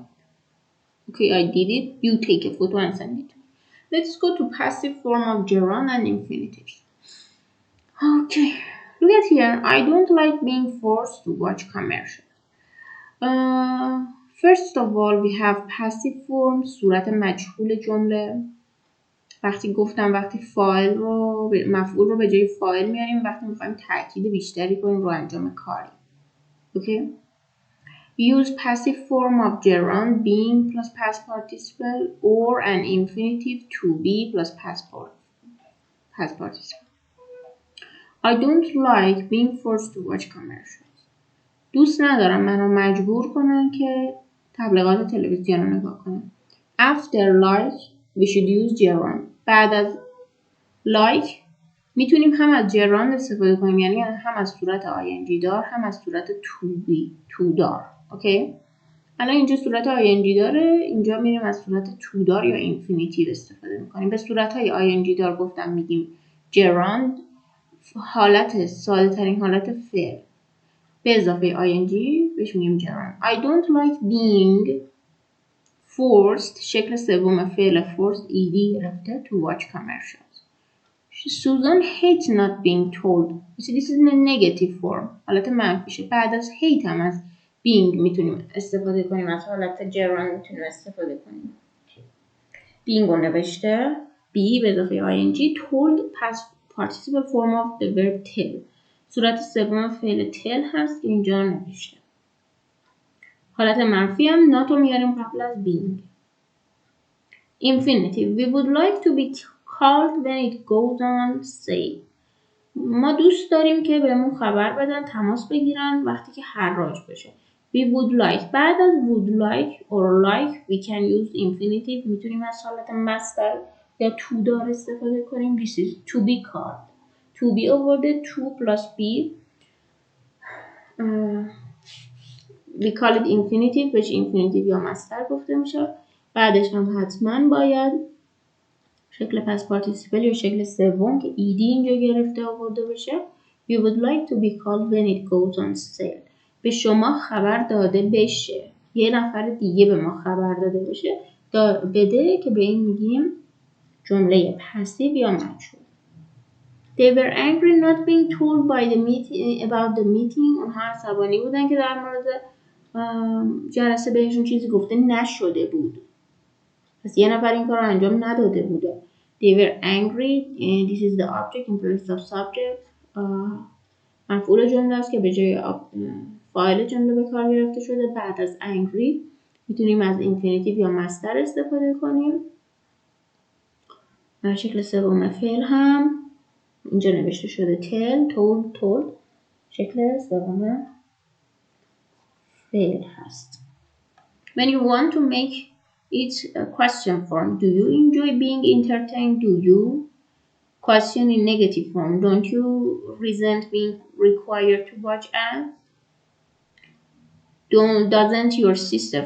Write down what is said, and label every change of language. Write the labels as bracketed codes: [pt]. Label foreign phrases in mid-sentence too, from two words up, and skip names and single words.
[en] Okay, I did it. You take a photo and send it to me. Let's go to passive form of gerund and infinitives. Okay, look at here. I don't like being forced to watch commercials. Uh, First of all we have passive form [fa] صورت مجهول جمله. وقتی فایل رو مفعول رو به جای فایل میاریم وقتی میخوایم تاکید بیشتری کنیم رو انجام کاری. [en] Okay. Use passive form of gerund being plus past participle or an infinitive to be plus past participle. I don't like being forced to watch commercials. [fa] دوست ندارم منو مجبور کنن که تبلیغات تلویزیون رو نگاه کنم. [en] After like we should use gerund. [fa] بعد از like میتونیم هم از gerund استفاده کنیم، یعنی هم از صورت ing دار هم از صورت [en] to be to [fa] دار. اوکی؟ الان اینجا صورت ing داره، اینجا میریم از صورت to دار یا infinitive استفاده میکنیم. به صورت های ing دار گفتم میگیم gerund، حالت ساده ترین حالت فعل به اضافه ing بهش میگیم gerund. [en] I don't like being forced [fa] شکل سوم فعل [en] forced ed گرفته to watch commercials. Susan hates not being told. This is a negative form. [fa] حالت منفیشه. بعد از hate هم از being میتونیم استفاده کنیم. از حالت [en] gerund [fa] میتونیم استفاده کنیم. [en] being [fa] رو نوشته [en] be [fa] به اضافه [en] ing told past participle form of the verb tell. [fa] صورت سوم فعل tell هست که اینجا نوشته. حالت منفی هم not رو میاریم قبل از being. [en] Infinitive. We would like to be called when it goes on sale. [fa] ما دوست داریم که بهمون خبر بدن، تماس بگیرن وقتی که حراج بشه. [en] We would like. [fa] بعد از [en] would like or like we can use infinitive. [fa] میتونیم از حالت مصدر یا to دار استفاده کنیم. [en] This is to be called. To be آورده to plus be. We call it infinitive. [fa] بهش infinitive یا مصدر گفته میشه. بعدش هم حتما باید شکل [en] past participle [fa] یا شکل سوم که ایدی اینجا گرفته آورده بشه. [en] We would like to be called when it goes on sale. [fa] به شما خبر داده بشه. یه نفر دیگه به ما خبر داده بشه. بده که به این میگیم جمله پسیو یا مجهول. [en] They were angry not being told by the meeting about the meeting. [fa] اونها عصبانی بودن که در مورد جلسه بهشون چیزی گفته نشده بود. پس یه نفر این کار رو انجام نداده بوده. [en] They were angry. This is the object in place of subject. [fa] مفعول جمله است که به جای فاعل جمله به کار گرفته شده. بعد از angry میتونیم از infinitive یا مصدر استفاده کنیم. شکل سوم فعل هم اینجا نوشته شده [en] tell, told. [fa] شکل سوم فعل هست. [en] When you want to make it's a question form. Do you enjoy being entertained? Do you? Question in negative form. Don't you resent being required to watch ads? Doesn't your sister?